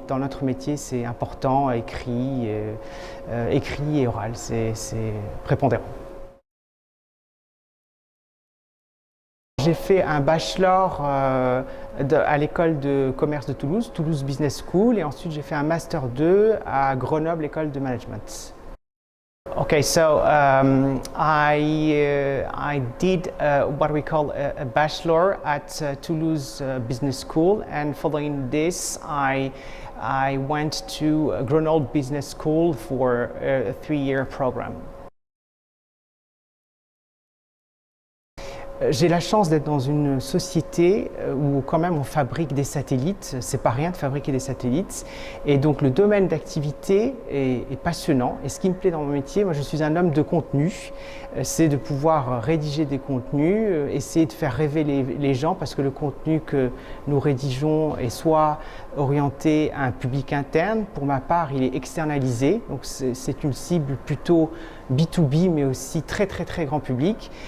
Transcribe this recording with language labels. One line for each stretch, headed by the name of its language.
French: Dans notre métier, c'est important, écrit et oral, c'est prépondérant. J'ai fait un bachelor à l'école de commerce de Toulouse, Toulouse Business School, et ensuite j'ai fait un master 2 à Grenoble, école de management.
English: Okay, so I did what we call a bachelor at Toulouse Business School, and following this, I went to Grenoble Business School for a 3-year program.
French: J'ai la chance d'être dans une société où quand même on fabrique des satellites, c'est pas rien de fabriquer des satellites, et donc le domaine d'activité est passionnant. Et ce qui me plaît dans mon métier, moi je suis un homme de contenu, c'est de pouvoir rédiger des contenus, essayer de faire rêver les gens, parce que le contenu que nous rédigeons est soit orienté à un public interne, pour ma part il est externalisé, donc c'est une cible plutôt B2B mais aussi très grand public.